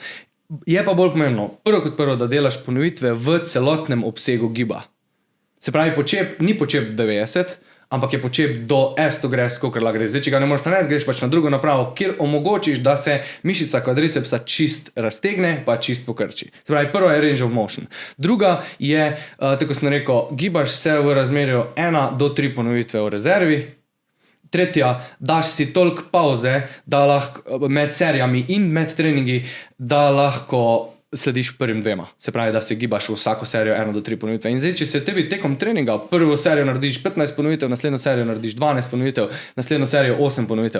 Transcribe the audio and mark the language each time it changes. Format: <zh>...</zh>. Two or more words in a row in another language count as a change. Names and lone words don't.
<sl>Je pa bolj pomembno, prvo, da delaš ponovitve v celotnem obsegu giba. Se pravi, ni počep 90, ampak je počep do S-to-gres, kolikor lahko greš. Zdaj, če ga ne moreš narediti, greš pač na drugo napravo, kjer omogočiš, da se mišica kvadricepsa čist raztegne, pa čist pokrči. Se pravi, prva je</sl> <en>range of motion.</en> <sl>Druga je, tako sem rekel, gibaš se v razmerju 1 do 3 ponovitve v rezervi. Tretja, daš si toliko pauze, da lahko med serijami in med treningi, da lahko slediš prvim dvema. Se pravi, da se gibaš v vsako serijo 1 do 3 ponovitve. In zdaj, če se tebi tekom treninga prvo serijo narediš 15 ponovitev, naslednjo serijo narediš 12 ponovitev, naslednjo serijo 8 ponovitev.</sl>